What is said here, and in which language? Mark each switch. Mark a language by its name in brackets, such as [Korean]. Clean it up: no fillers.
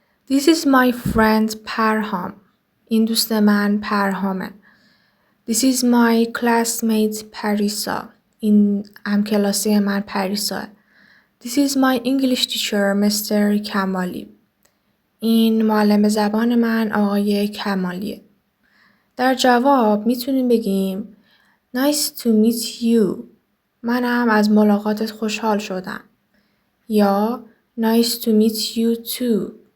[English] This is my friend Parham. [Persian] این دوست من پرهامه. [English] This is my classmate Parisa. [Persian] این همکلاسی من پریسا. [English] This is my English teacher Mr. Kamali. [Persian] این معلم زبان من آقای کمالیه. در جواب میتونیم بگیم [English] Nice to meet you. [Persian] منم از ملاقاتت خوشحال شدم. یا [English] Nice to meet you too.